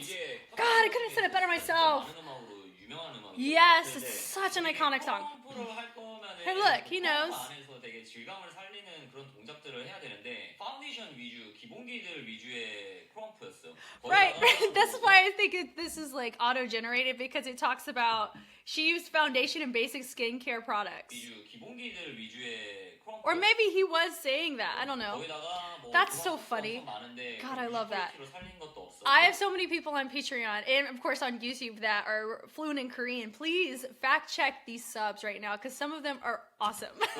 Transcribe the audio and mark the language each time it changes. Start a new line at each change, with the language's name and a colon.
English: God, I couldn't have said it better myself. Yes, it's such an iconic song. Hey, look, he knows.
Korean: 질감을 살리는 그런 동작들을 해야 되는데 파운데이션 위주, 기본기들 위주의 크럼프였어.
English: Right. That's why I think this is like auto-generated because it talks about she used foundation and basic skincare products.
Korean: 기본기들 위주의 크럼프.
English: Or maybe he was saying that. I don't know. That's so funny. God, I love that. I have so many people on Patreon and of course on YouTube that are fluent in Korean. Please fact check these subs right now because some of them are awesome.